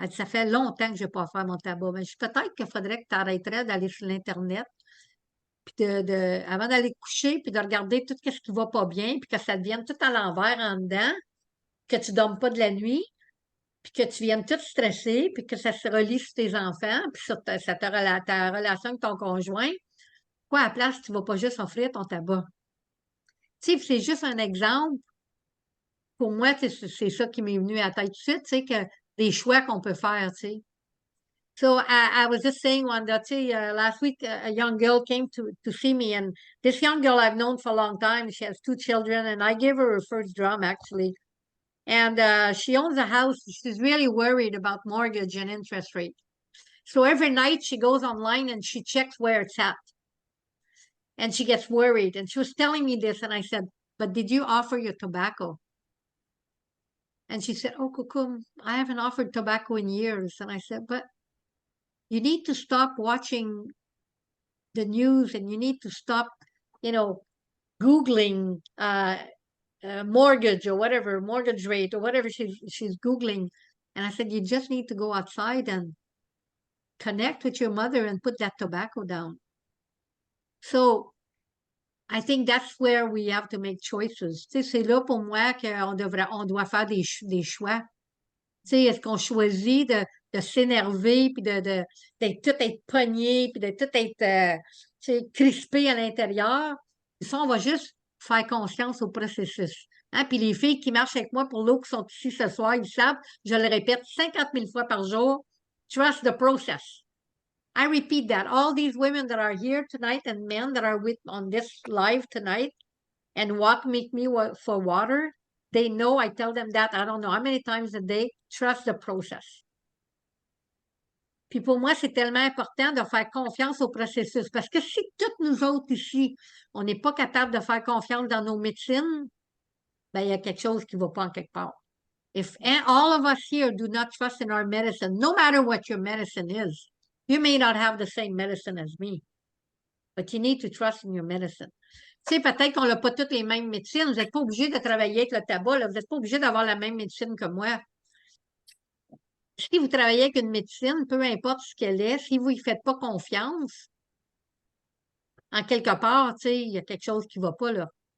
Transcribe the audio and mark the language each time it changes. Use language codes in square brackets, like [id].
[fr] Elle dit, ça fait longtemps que je n'ai pas fait mon tabac. Mais je dis, peut-être qu'il faudrait que tu arrêterais d'aller sur l'Internet, puis avant d'aller coucher, puis de regarder tout ce qui va pas bien, puis que ça devienne tout à l'envers en dedans, que tu ne dormes pas de la nuit, puis que tu viennes tout stresser, puis que ça se relie sur tes enfants, puis sur ta relation avec ton conjoint. Quoi, à la place, tu ne vas pas juste offrir ton tabac. Tu sais, c'est juste un exemple. Pour moi, c'est ça qui m'est venu à la tête tout de suite, tu sais, que des choix qu'on peut faire, tu sais. [en] So I was just saying one that last week a young girl came to see me, and this young girl I've known for a long time. She has 2 children, and I gave her first drum actually. And she owns a house. She's really worried about mortgage and interest rate. So every night she goes online and she checks where it's at. And she gets worried. And she was telling me this, and I said, "But did you offer your tobacco?" And she said, "Oh, Kukum, I haven't offered tobacco in years." And I said, "But you need to stop watching the news, and you need to stop, Googling mortgage or whatever, mortgage rate or whatever she's Googling." And I said, "You just need to go outside and connect with your mother and put that tobacco down." So I think that's where we have to make choices. [fr] Tu sais, c'est là pour moi on doit faire des choix. Tu sais, est-ce qu'on choisit de s'énerver, puis d'être tout être pogné, puis de tout être crispé à l'intérieur? Ça, on va juste faire confiance au processus. Hein? Puis les filles qui marchent avec moi pour l'eau, qui sont ici ce soir, ils savent, je le répète 50 000 fois par jour, [en] trust the process. I repeat that. All these women that are here tonight and men that are on this live tonight and walk with me for water, they know I tell them that, I don't know how many times a day, trust the process. [fr] Puis pour moi, c'est tellement important de faire confiance au processus. Parce que si toutes nous autres ici, on n'est pas capable de faire confiance dans nos médecines, ben, il y a quelque chose qui ne va pas en quelque part. [en] If all of us here do not trust in our medicine, no matter what your medicine is, you may not have the same medicine as me, but you need to trust in your medicine. [fr] Tu sais, peut-être qu'on n'a pas toutes les mêmes médecines. Vous n'êtes pas obligé de travailler avec le tabac, là. Vous n'êtes pas obligé d'avoir la même médecine que moi. Si vous travaillez avec une médecine, peu importe ce qu'elle est, si vous ne faites pas confiance, en quelque part, tu sais, il y a quelque chose qui ne va pas, là.